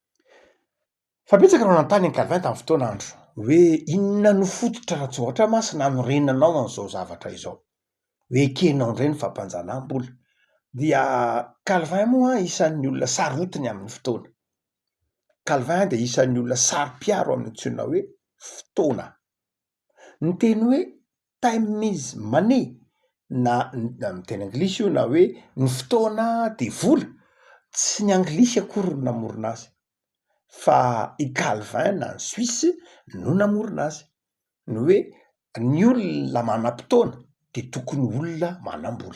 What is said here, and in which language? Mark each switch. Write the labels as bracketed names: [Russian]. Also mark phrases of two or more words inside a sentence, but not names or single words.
[Malagasy] Fa betsaka reo nanontany an'i Calvin tamin'ny fotoana andro hoe inona no fototra raha tsy ohatra Masina norenanao an'izao zavatra izao, hoe ekenao indray ny fampanjanam-bola. Dia Calvin moa isan'ny olona sarotiny amin'ny fotoana. Calvin de isan'ny olona saro-piaro amin'ny antsoina hoe fotoana. Ny teny hoe [English] time is money [Malagasy] na amin'ny teny anglisy io na hoe ny fotoana de vola, tsy ny anglisy akory no namorona azy fa i Calvin na ny Suisse no namorona azy, ny hoe ny olona manam-potoana de tokony olona manam-bola.